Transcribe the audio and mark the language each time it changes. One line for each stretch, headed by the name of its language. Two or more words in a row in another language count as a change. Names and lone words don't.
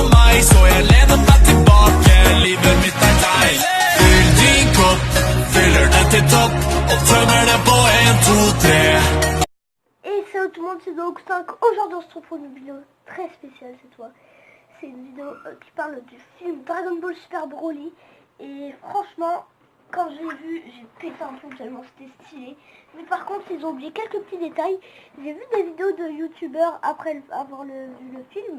Swedish: mig, så jag lener mig tillbaka, livet mitt är nice. Fyll din kopp, fyller den till topp och tömmer den på 1, 2, 3.
French: Et salut tout le monde, c'est donc 5. Aujourd'hui on se retrouve pour une vidéo très spéciale cette fois. C'est une vidéo qui parle du film Dragon Ball Super Broly. Et franchement, quand je l'ai vu, j'ai pété un plomb tellement c'était stylé. Mais par contre, ils ont oublié quelques petits détails. J'ai vu des vidéos de youtubeurs après avoir vu le film.